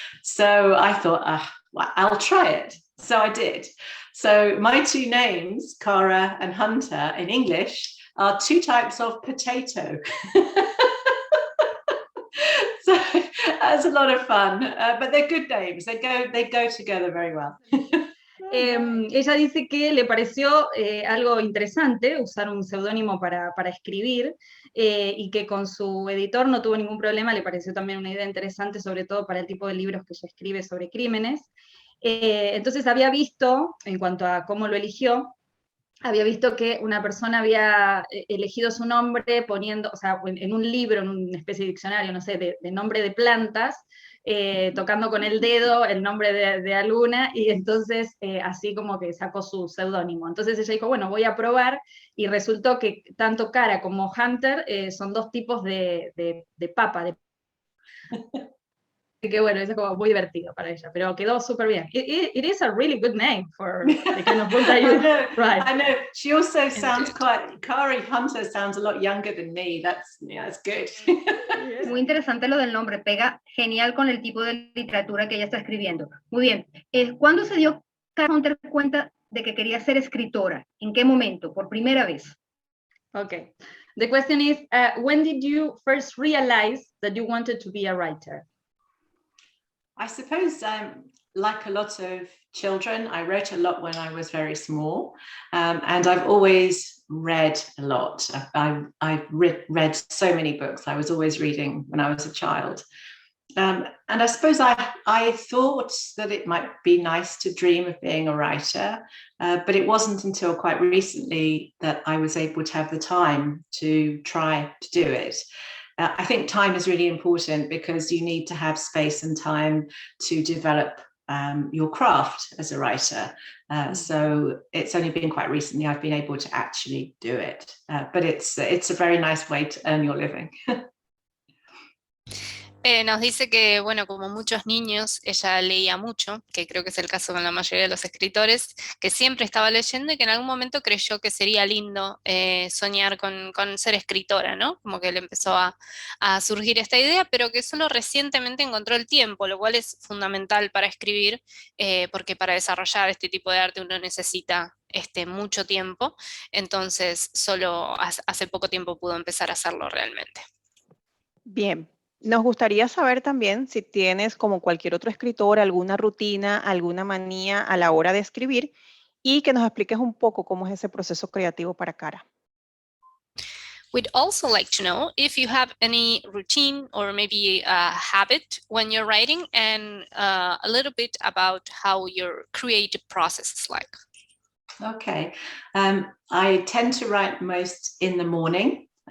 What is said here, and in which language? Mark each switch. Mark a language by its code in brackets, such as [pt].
[en] So I thought, well, I'll try it. So I did. So my 2 names, Cara and Hunter in English, are 2 types of potato. So that's a lot of fun, but they're good names. They go together very well. [es] Ella dice que le pareció algo interesante usar un seudónimo para escribir y que con su editor no tuvo ningún problema, le pareció también una idea interesante, sobre todo para el tipo de libros que ella escribe sobre crímenes. Entonces había visto, en cuanto a cómo lo eligió, había visto que una persona había elegido su nombre poniendo, o sea, en un libro, en una especie de diccionario, no sé, de nombre de plantas, tocando con el dedo el nombre de alguna, y entonces así como que sacó su seudónimo. Entonces ella dijo, bueno, voy a probar, y resultó que tanto Cara como Hunter son 2 tipos de papa, Así que bueno, eso es como muy divertido para ella, pero quedó súper bien. [en] It is a really good name for the kind of book that you write. I know. She also sounds Cara Hunter sounds a lot younger than me. That's good. [es] Muy interesante lo del nombre, pega genial con el tipo de literatura que ella está escribiendo. Muy bien. ¿Cuándo se dio Cara Hunter cuenta de que quería ser escritora? ¿En qué momento? ¿Por primera vez? [en] Okay. The question is, when did you first realize that you wanted to be a writer? I suppose, like a lot of children, I wrote a lot when I was very small, and I've always read a lot. I've read so many books. I was always reading when I was a child. And I suppose I thought that it might be nice to dream of being a writer, but it wasn't until quite recently that I was able to have the time to try to do it. I think time is really important because you need to have space and time to develop your craft as a writer. So it's only been quite recently I've been able to actually do it. But it's a very nice way to earn your living. [es] Nos dice que, bueno, como muchos niños, ella leía mucho, que creo que es el caso con la mayoría de los escritores, que siempre estaba leyendo y que en algún momento creyó que sería lindo soñar con ser escritora, ¿no? Como que le empezó a surgir esta idea, pero que solo recientemente encontró el tiempo, lo cual es fundamental para escribir, porque para desarrollar este tipo de arte uno necesita mucho tiempo, entonces solo hace poco tiempo pudo empezar a hacerlo realmente. Bien. Nos gustaría saber también si tienes, como cualquier otro escritor, alguna rutina, alguna manía a la hora de escribir y que nos expliques un poco cómo es ese proceso creativo para Cara. [en] We'd also like to know if you have any routine or maybe a habit when you're writing, and a little bit about how your creative process is like. Okay. I tend to write most in the morning.